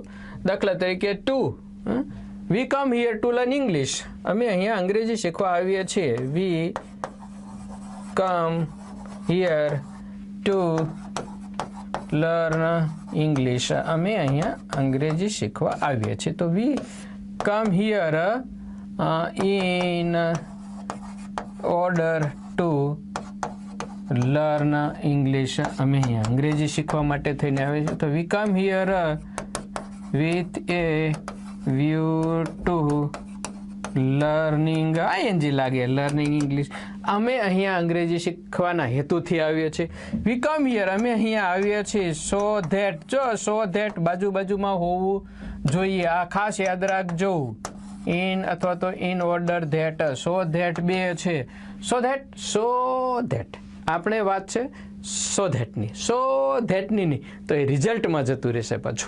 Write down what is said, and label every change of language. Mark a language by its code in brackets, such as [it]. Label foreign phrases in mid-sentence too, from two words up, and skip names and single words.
[gu] દાખલા તરીકે [en] Two, we come here to learn English. [gu] અમે અહીંયા અંગ્રેજી શીખવા આવીએ છીએ. [en] We come here to learn English. [gu] અમે અહીંયા અંગ્રેજી શીખવા આવીએ છીએ. તો [en] We come here in order to learn English. [gu] અમે અહીંયા અંગ્રેજી શીખવા માટે થઈને આવે છે. [en] તો we come here with a view to learning, ing લાગે, learning English. [gu] અમે અહીંયા અંગ્રેજી શીખવાના હેતુથી આવીએ છીએ. [en] we come here, [gu] અમે અહીંયા આવીએ છીએ [en] so that, [gu] જો [en] so that [gu] બાજુમાં હોવું જોઈએ. આ ખાસ યાદ રાખજો. ઇન અથવા તો [en] in order that, so that [gu] બે છે. [en] so that [gu] આપણે વાત છે સો ધેટની, સો ધેટની નહીં તો એ રિઝલ્ટમાં જતું રહેશે પાછું.